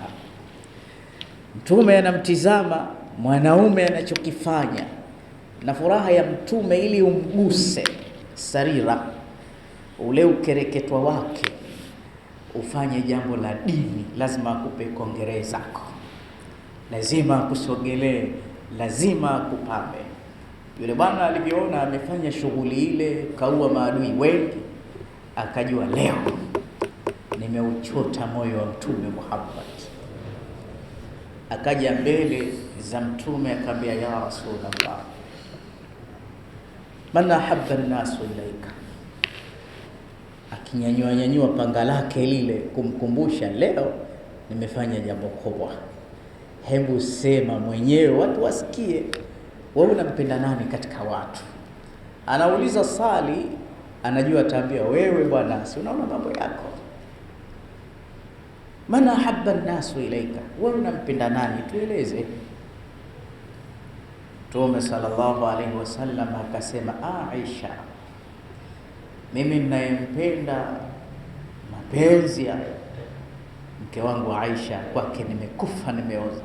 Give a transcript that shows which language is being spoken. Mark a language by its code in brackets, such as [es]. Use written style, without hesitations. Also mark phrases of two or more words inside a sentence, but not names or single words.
[sw] Mtume anamtizama mwanaume anachokifanya, na furaha ya Mtume ili umguse sarira, ule ukereketwa wake, ufanye jambo la dini, lazima akupe kongere zako, lazima akusogelee, lazima akupambe. Yule bwana alivyoona amefanya shughuli ile, kaua maadui wengi, akajua leo nimeuchota moyo wa Mtume Muhammad. Akaja mbele za Mtume akamwambia, [ar] يا رسول الله من أحب الناس إليك. [sw] Akinyanyua panga lake lile kumkumbusha, leo nimefanya jambo kubwa, hebu sema mwenyewe watu wasikie, wewe unampenda nani katika watu? Anauliza sali, anajua ataambia wewe bwana, si unaona mambo yako. [ar] من أحب الناس إليك, [sw] wewe unampenda nani? Tueleze. Mtume [ar] صلى الله عليه وسلم [sw] akasema, Aisha, mimi ninayempenda mapenzi ya mke wangu Aisha, kwake nimekufa nimeoza.